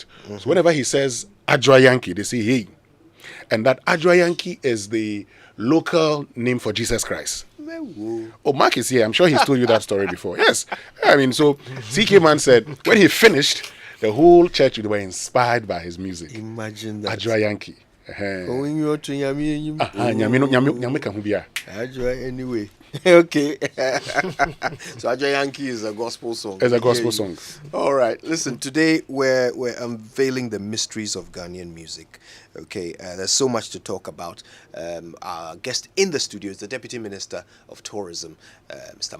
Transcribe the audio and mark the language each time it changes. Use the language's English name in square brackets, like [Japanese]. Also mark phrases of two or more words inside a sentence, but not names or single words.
[English] So whenever he says Adra Yankee, they say hey. And that Adra Yankee is the local name for Jesus Christ. Oh, Mark is here. I'm sure he's told you that story before. Yes. I mean, so CK Man said when he finished, the whole church were inspired by his music. Imagine that. Adra Yankee. Going you to Yami. [Akan] Nyame ka ho bia. [English] Anyway. Okay. So Ajay Yankee is a gospel song. It's a gospel song. All right. Listen, today we're unveiling the mysteries of Ghanaian music. Okay. There's so much to talk about. Our guest in the studio is the Deputy Minister of Tourism, Mr.